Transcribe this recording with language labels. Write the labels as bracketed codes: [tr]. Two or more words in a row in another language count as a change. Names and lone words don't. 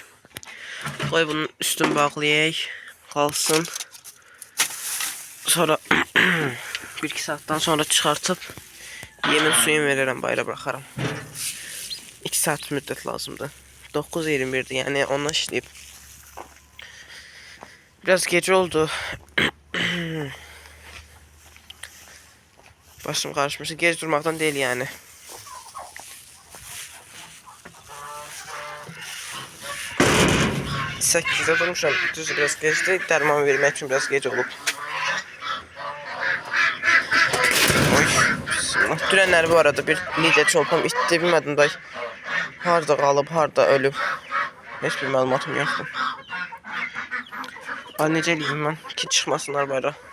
[az] Qoy bunun üstünü bağlayaq. Qalsın. Sonra 1-2 saatdən sonra çıxartıp yemin suyunu verirəm, bayra bıraxaram. 2 saat müddət lazımdır. 9:21'dir, yəni ondan işləyib. [tr] Biraz gece oldu. Başım karışmış. Gec durmaktan değil yani. Sekizde durmuşam. Düz biraz geçti. [az] Dərman vermək üçün biraz gec olub. Oy. Bismillah. Dünənləri bu arada bir lider çolpam itdi. Bilmədim day. Harda qalıb, harda ölüb. Heç bir məlumatım yoxdur. Ay necə eləyim mən? Ki çıxmasınlar bayra.